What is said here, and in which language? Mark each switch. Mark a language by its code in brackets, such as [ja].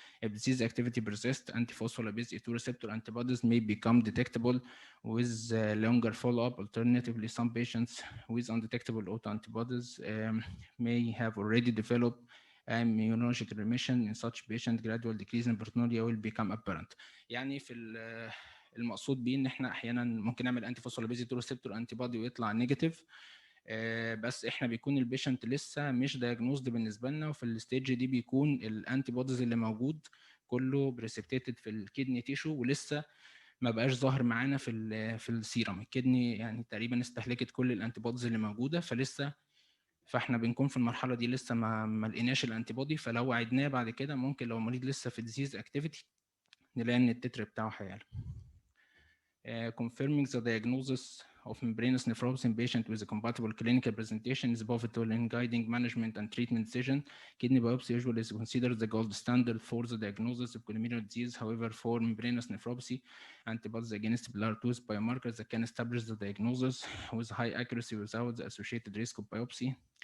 [en] If disease activity persists, antiphospholipase E2 receptor antibodies may become detectable with longer follow-up. Alternatively, some patients with undetectable autoantibodies may have already developed immunologic remission. In such patient, gradual decrease in proteinuria will become apparent. [ar] يعني في المقصود بيه ان احنا احيانا ممكن نعمل انتي فوسفوليبيز E2 ريسبتور انتي بودي ويطلع نيجاتيف، بس احنا بيكون البيشنت لسه مش دايجنوزد بالنسبه لنا، وفي الستيج دي بيكون الانتي بوديز اللي موجود كله بريسبتيتد في الكدني تيشو ولسه ما بقاش ظاهر معانا في السيرم. الكدني يعني تقريبا استهلكت كل الانتي بوديز اللي موجوده، فاحنا بنكون في المرحله دي لسه ما لقيناش الانتي بودي. فلو عدناه بعد كده ممكن لو المريض لسه في ديزيز اكتيفيتي نلاقي ان التتر بتاعه هيعلى. [en] Confirming the diagnosis of membranous nephropathy in patient with a compatible clinical presentation is pivotal in guiding management and treatment decision. Kidney biopsy usually is considered the gold standard for the diagnosis of glomerular disease. However, for membranous nephropathy, antibodies against BLR2 biomarkers that can establish the diagnosis with high accuracy without the associated risk of biopsy.